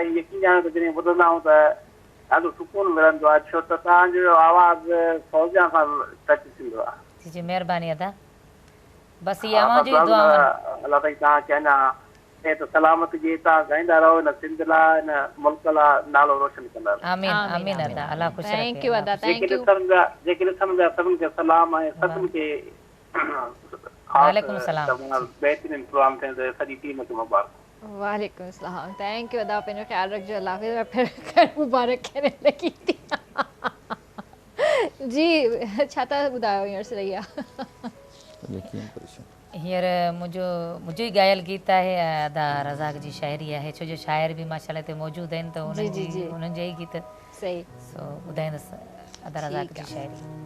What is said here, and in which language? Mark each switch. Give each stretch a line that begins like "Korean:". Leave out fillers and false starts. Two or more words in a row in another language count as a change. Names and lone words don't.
Sindhi: यकीन ॼाणो त जॾहिं ॿुधंदा आहियूं त ॾाढो सुकून मिलंदो आहे, छो त तव्हांजो आवाज़ु फौजिया सां टच थींदो आहे। जी जी महिरबानी अदा। बसि इहा अवां जी दुआ अलाह ताईं तव्हांखे अञा त सलामत जे तव्हां ॻाईंदा रहो हिन सिंध लाइ हिन मुल्क लाइ नालो रोशन कंदा रहो। आमीन आमीन अदा। अल्लाह ख़ुशि रखे।
English: thank you अदा। thank you.
Sindhi: जेके ॾिसण जा सभिनी खे सलाम ऐं सभिनी खे वालेकुम सलाम। बहितरीनु प्रोग्राम थिए त सॼी टीम खे मुबारक। वालेकुम सलाम।
English: thank you
Sindhi: अदा। पंहिंजो ख़्यालु रखिजो। अल्लाह हाफ़िज़।
Urdu: پھر مبارک کہنے لگی تھی.
Sindhi: जी छा था ॿुधायो हींअर सरैया? हींअर मुंहिंजो ई ॻायल गीत आहे अदा रज़ाक जी शाइरी आहे, छो जो शाइर बि माशाल्लाह हिते मौजूदु आहिनि त उन्हनि जे ई गीत सही सो ॿुधाईंदसि अदा रज़ाक जी शाइरी।